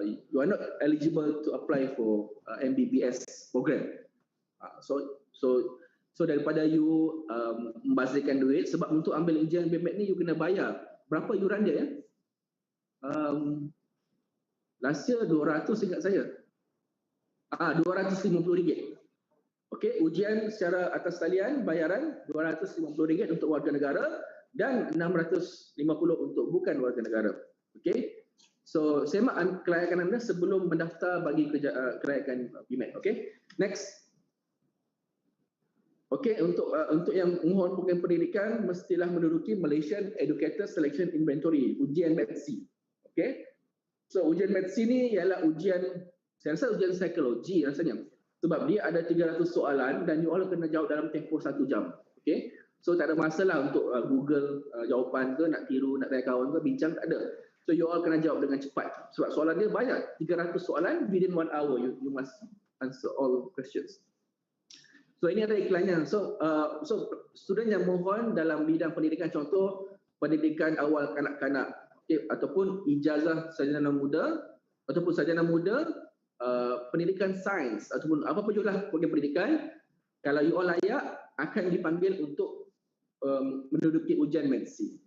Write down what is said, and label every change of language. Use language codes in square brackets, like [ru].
[en] You are not eligible to apply for MBBS program. [ms] So daripada you membazirkan duit, sebab untuk ambil ujian BMAT ni you kena bayar. Berapa yuran dia ya? Last year 200 ingat saya. RM250. Okey, ujian secara atas talian bayaran RM250 untuk warga negara dan RM650 untuk bukan warga negara. Okey. So semak kelayakan anda sebelum mendaftar bagi kelayakan BMAT. Okey. Next. Okey, untuk yang mohon program pendidikan mestilah menduduki Malaysian Educator Selection Inventory, ujian MATC. Okey. So ujian MATC ni ialah ujian, saya rasa ujian psikologi rasanya. Sebab dia ada 300 soalan dan you all kena jawab dalam tempoh 1 jam. Okey. So tak ada masalah untuk Google jawapan ke, nak tiru, nak tanya kawan ke, bincang, tak ada. So you all kena jawab dengan cepat. Sebab soalan dia banyak, 300 soalan [en] within 1 hour you must answer all questions. [ms] So ini adalah iklannya. So student yang mohon dalam bidang pendidikan, contoh pendidikan awal kanak-kanak, okay, ataupun ijazah sarjana muda ataupun sarjana muda, pendidikan sains ataupun apa pun juga program pendidikan, kalau you all layak akan dipanggil untuk menduduki ujian MATC.